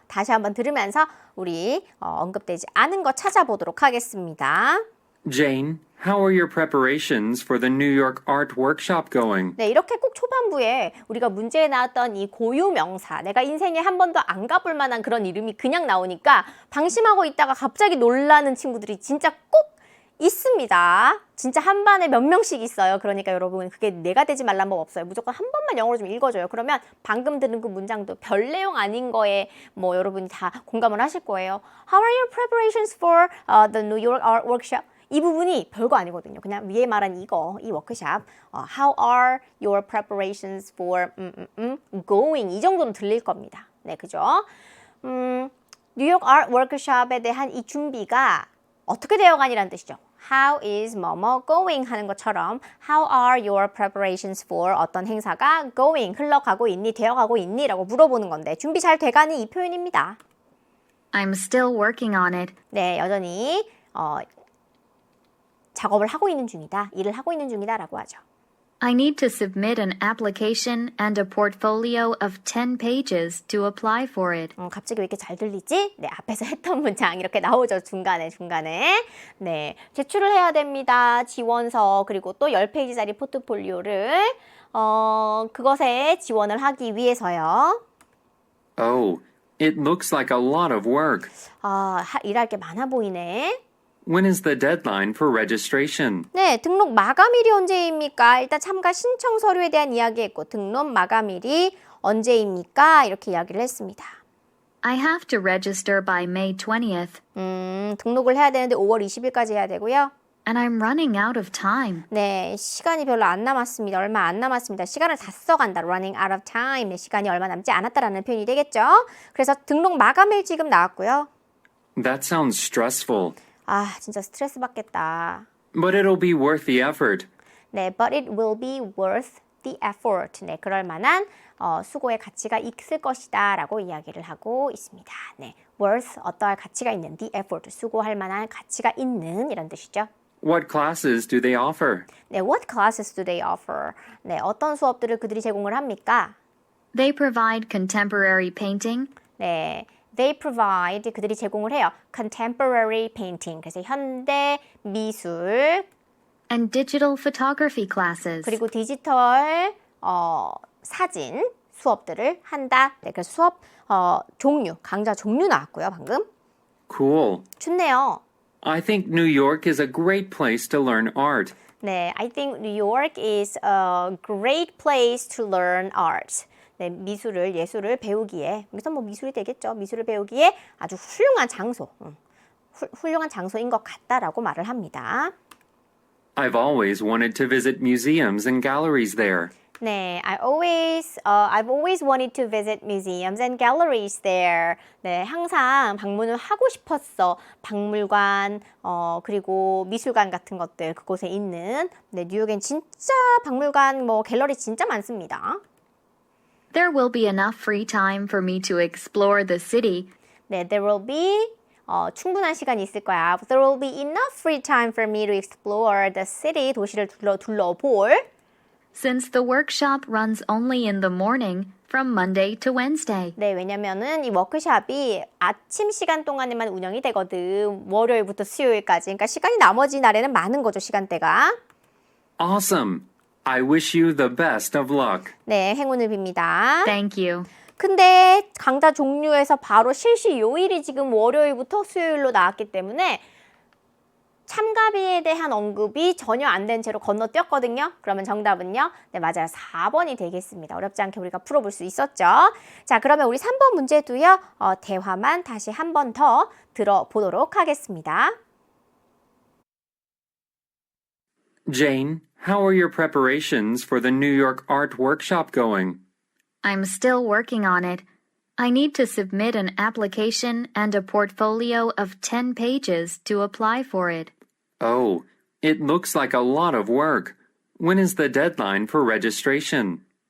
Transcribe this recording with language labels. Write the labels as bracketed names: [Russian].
[Korean] 다시 한번 들으면서 우리 언급되지 않은 거 찾아보도록 하겠습니다. [English] Jane, how are your preparations for the New York Art Workshop going? [Korean] 네, 이렇게 꼭 초반부에 우리가 문제에 나왔던 이 고유 명사, 내가 인생에 한 번도 안 가볼 만한 그런 이름이 그냥 나오니까 방심하고 있다가 갑자기 놀라는 친구들이 진짜 꼭 있습니다. 진짜 한 반에 몇 명씩 있어요. 그러니까 여러분 그게 내가 되지 말란 법 없어요. 무조건 한 번만 영어로 좀 읽어줘요. 그러면 방금 들은 그 문장도 별 내용 아닌 거에 뭐 여러분이 다 공감을 하실 거예요. [English] How are your preparations for the New York Art Workshop? [Korean] 이 부분이 별거 아니거든요. 그냥 위에 말한 이거, 이 워크샵. [English] How are your preparations for going? [Korean] 이 정도는 들릴 겁니다. 네, 그죠? 뉴욕 아트 워크숍에 대한 이 준비가 어떻게 되어가니라는 뜻이죠. [English] How is [Korean] 뭐뭐 going 하는 것처럼 [English] How are your preparations for [Korean] 어떤 행사가 going, 흘러가고 있니, 되어가고 있니? 라고 물어보는 건데 준비 잘 돼가니 이 표현입니다. [English] I'm still working on it. [Korean] 네, 여전히 작업을 하고 있는 중이다, 일을 하고 있는 중이다 라고 하죠. [English] I need to submit an application and a portfolio of 10 pages to apply for it. [Korean] 갑자기 왜 이렇게 잘 들리지? 네, 앞에서 했던 문장 이렇게 나오죠. 중간에. 네, 제출을 해야 됩니다. 지원서 그리고 또 10페이지짜리 포트폴리오를 그것에 지원을 하기 위해서요. [English] Oh, it looks like a lot of work. [Korean] 일할 게 많아 보이네. [English] When is the deadline for registration? [Korean] 네, 등록 마감일이 언제입니까? 일단 참가 신청 서류에 대한 이야기했고 등록 마감일이 언제입니까? 이렇게 이야기를 했습니다. [English] I have to register by May 20th. [Korean] 등록을 해야 되는데 5월 20일까지 해야 되고요. [English] And I'm running out of time. [Korean] 네, 시간이 별로 안 남았습니다. 얼마 안 남았습니다. 시간을 다 써간다. [English] Running out of time. [Korean] 네, 시간이 얼마 남지 않았다라는 표현이 되겠죠. 그래서 등록 마감일 지금 나왔고요. [English] That sounds stressful. [Korean] 진짜 스트레스 받겠다. [English] But it'll be worth the effort. 네, but it will be worth the effort. [Korean] 네, 그럴 만한 수고의 가치가 있을 것이다 라고 이야기를 하고 있습니다. 네, worth, 어떠할 가치가 있는, the effort, 수고할 만한 가치가 있는 이런 뜻이죠. [English] What classes do they offer? 네, what classes do they offer? [Korean] 네, 어떤 수업들을 그들이 제공을 합니까? [English] They provide contemporary painting. [Korean] 네, [English] they provide, [Korean] 그들이 제공을 해요. [English] contemporary painting, [Korean] 그래서 현대 미술. [English] And digital photography classes. [Korean] 그리고 디지털 사진 수업들을 한다. 네, 그래서 수업 종류, 강좌 종류 나왔고요, 방금. [English] Cool. [Korean] 좋네요. [English] I think New York is a great place to learn art. 네, I think New York is a great place to learn art. [Korean] 네, 예술을 배우기에, 여기서 뭐 미술이 되겠죠. 미술을 배우기에 아주 훌륭한 장소, 훌륭한 장소인 것 같다라고 말을 합니다. [English] I've always wanted to visit museums and galleries there. 네, I've always wanted to visit museums and galleries there. [Korean] 네, 항상 방문을 하고 싶었어. 박물관, 그리고 미술관 같은 것들 그곳에 있는. 네, 뉴욕엔 진짜 박물관, 갤러리 진짜 많습니다. [English] There will be enough free time for me to explore the city. [Korean] 네, [English] there will be [Korean] 충분한 시간이 있을 거야. [English] There will be enough free time for me to explore the city. [Korean] 도시를 둘러볼. [English] Since the workshop runs only in the morning from Monday to Wednesday. [Korean] 네, 왜냐면은 이 워크숍이 아침 시간 동안에만 운영이 되거든. 월요일부터 수요일까지. 그러니까 시간이 나머지 날에는 많은 거죠, 시간대가. [English] Awesome. I wish you the best of luck. [Korean] 네, 행운을 빕니다. [English] Thank you. [Korean] 근데 강좌 종류에서 바로 실시 요일이 지금 월요일부터 수요일로 나왔기 때문에 참가비에 대한 언급이 전혀 안 된 채로 건너뛰었거든요. 그러면 정답은요? 네, 맞아요. 4번이 되겠습니다. 어렵지 않게 우리가 풀어볼 수 있었죠. 자, 그러면 우리 3번 문제도요. 대화만 다시 한 번 더 들어보도록 하겠습니다. [English] Jane, how are your preparations for the New York Art Workshop going? I'm still working on it. I need to submit an application and a portfolio of 10 pages to apply for it. Oh, it looks like a lot of work. When is the deadline for registration?